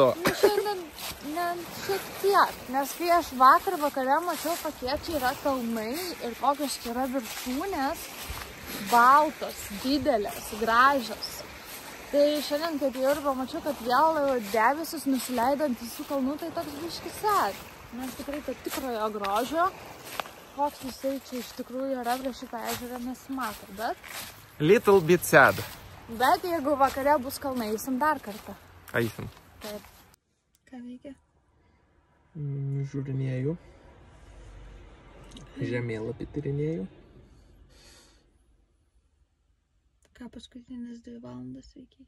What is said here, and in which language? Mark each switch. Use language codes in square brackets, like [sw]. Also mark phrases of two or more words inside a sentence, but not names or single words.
[lt] Šiandien šiek tiek, nes kai aš vakar vakare mačiau, kokie čia yra kalnai ir kokios čia yra viršūnės, baltos, didelės, gražios. Tai šiandien, kaip jau ir pamačiau, kad vėl debesis nusileidantis su kalnų, tai toks biškis sad. Nes tikrai to tikrojo grožio. Koks jisai čia iš tikrųjų yra prie šitą ežerą nesimato, bet... [en] Little bit sad. [lt] Bet jeigu vakare bus kalnai, eisim dar kartą. Eisim. Taip. Ką veikia? Žiūrinėjau. Žemėlapį tyrinėjau. Ką paskutinis 2 valandas veikiai?